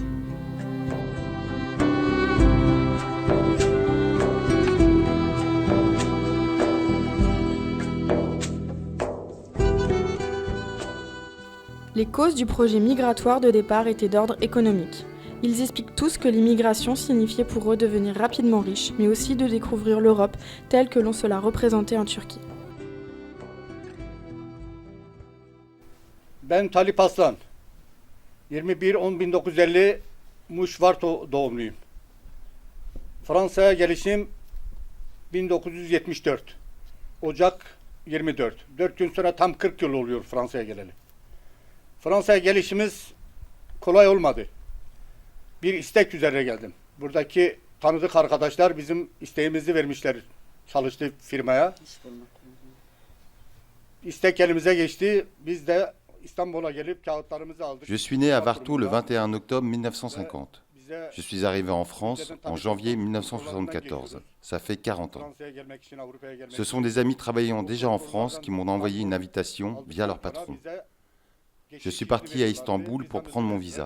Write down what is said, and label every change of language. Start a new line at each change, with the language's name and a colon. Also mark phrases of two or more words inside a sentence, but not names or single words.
French: Les causes du projet migratoire de départ étaient d'ordre économique. Ils expliquent tous que l'immigration signifiait pour eux devenir rapidement riches, mais aussi de découvrir l'Europe telle que l'on se la représentait en Turquie.
Turkish: Ben Talip Aslan, 21-10-1950 Muş-Varto doğumluyum. Fransa'ya gelişim 1974, Ocak 24. 4 gün sonra tam 40 yıl oluyor Fransa'ya geleli. Fransa'ya gelişimiz kolay olmadı. Bir istek üzerine geldim. Buradaki tanıdık arkadaşlar bizim isteğimizi vermişler çalıştığı firmaya. İstek elimize geçti. Biz de İstanbul'a gelip kağıtlarımızı aldık.
French: Je suis né à Varto le 21 octobre 1950. Je suis arrivé en France en janvier 1974. Ça fait 40 ans. Ce sont des amis travaillant déjà en France qui m'ont envoyé une invitation via leur patron. Je suis parti à Istanbul pour prendre mon visa.